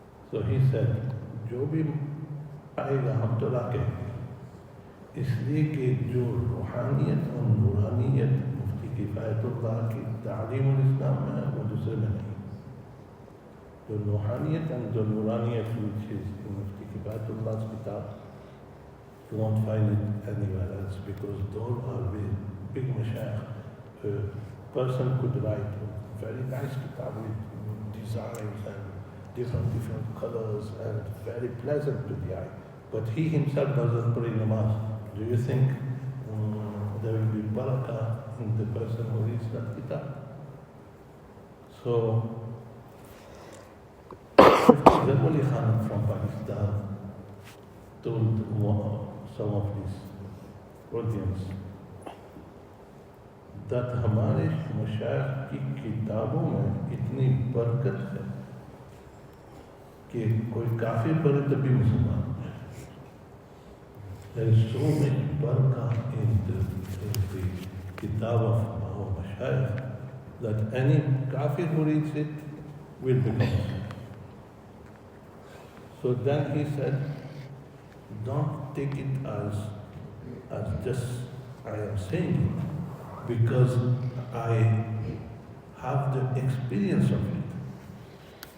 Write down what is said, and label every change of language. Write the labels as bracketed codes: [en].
[en] So he said, [hi] जो भी आएगा हम तो लाके इसलिए कि जो रूहानियत और नूरानियत मुफ्ती किफ़ायतुल्लाह की तालीम और इस्लाम में है वो दूसरे में नहीं. जो रूहानियत और जो नूरानियत [en] which is in Mufti Kifayatullah's kitab, you won't find it anywhere else because those are big mashayikh. A person could write a very nice kitab with designs and different colors and very pleasant to the eye. But he himself doesn't pray namaz. Do you think there will be barakah in the person who reads that kitab? So, Hazrat Ali Khan from Pakistan told some of his audience that [hi] हमारे मशाइख की किताबों में इतनी बरकत है कि कोई काफिर पढ़े तभी मुसलमान. [en] There is so much barakah in the kitab of our mashayikh that any kafir who reads it will become Muslim. So then he said, don't take it as just I am saying it, because I have the experience of it.